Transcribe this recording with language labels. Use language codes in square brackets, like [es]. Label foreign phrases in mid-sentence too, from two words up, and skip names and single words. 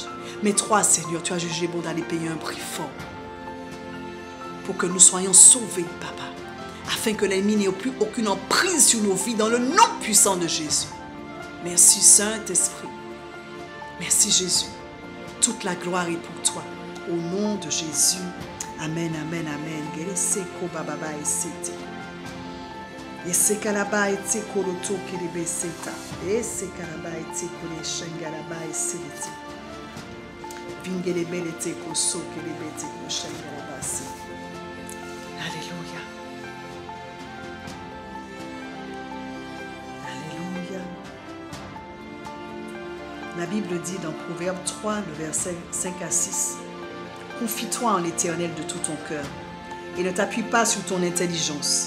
[fr] Mais toi, Seigneur, tu as jugé bon d'aller payer un prix fort pour que nous soyons sauvés, Papa, afin que l'ennemi n'ait plus aucune emprise sur nos vies dans le nom puissant de Jésus. Merci, Saint-Esprit. Merci, Jésus. Toute la gloire est pour toi. Au nom de Jésus. Amen, amen, amen. Esekalaba ete koloto kiribe seta. Esekalaba ete kole shangalaba eseliti. Vingelebe ete koso kiribe ete ko shangalaba se. Alléluia. Alléluia. La Bible dit dans Proverbe 3, le verset 5 à 6. Confie-toi en l'Éternel de tout ton cœur et ne t'appuie pas sur ton intelligence.